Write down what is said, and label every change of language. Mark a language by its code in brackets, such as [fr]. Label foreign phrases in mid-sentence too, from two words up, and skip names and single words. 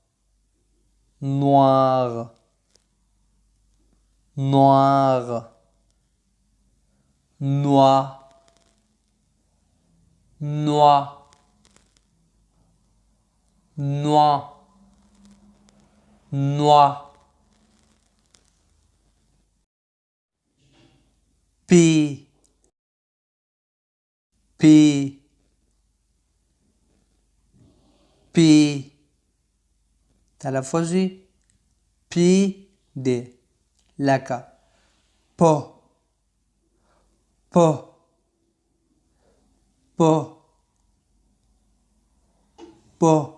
[fr] noir noir noix noix noix noix P P [ps] P تلفظی پی ده لکه پا پا پا پا